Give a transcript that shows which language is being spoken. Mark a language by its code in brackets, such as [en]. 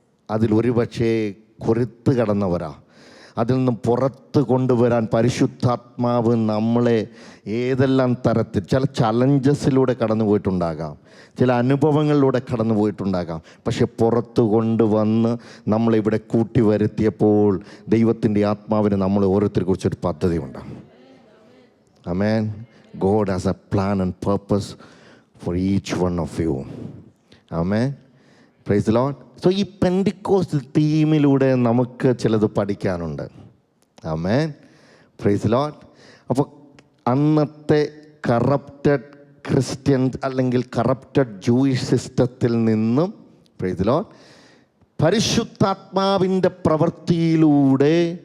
[ml] അതിലൊരു പക്ഷേ കൊരുത്ത് കടന്നവരാ. അതിൽ നിന്നും പുറത്ത് കൊണ്ടുവരാൻ പരിശുദ്ധാത്മാവ് നമ്മളെ ഏതെല്ലാം തരത്തിൽ, ചില ചലഞ്ചസിലൂടെ കടന്നു പോയിട്ടുണ്ടാകാം, ചില അനുഭവങ്ങളിലൂടെ കടന്നു പോയിട്ടുണ്ടാകാം. പക്ഷെ പുറത്ത് കൊണ്ടുവന്ന് നമ്മളിവിടെ കൂട്ടി വരുത്തിയപ്പോൾ ദൈവത്തിൻ്റെ ആത്മാവിന് നമ്മൾ ഓരോരുത്തരെക്കുറിച്ചൊരു പദ്ധതിയുണ്ട്. ആമേൻ. [en] God has a plan and purpose for each one of you. Amen. Praise the Lord. [ml] So ഈ പെന്തിക്കോസ്റ്റ് തീമിലൂടെ നമുക്ക് ചിലത് പഠിക്കാനുണ്ട്. ആമേൻ. Praise the Lord. അപ്പോൾ അന്നത്തെ കറപ്റ്റഡ് ക്രിസ്ത്യൻ അല്ലെങ്കിൽ കറപ്റ്റഡ് ജൂയിഷ് സിസ്റ്റത്തിൽ നിന്നും, പ്രൈസ് ദി ലോർഡ്, പരിശുദ്ധാത്മാവിൻ്റെ പ്രവൃത്തിയിലൂടെ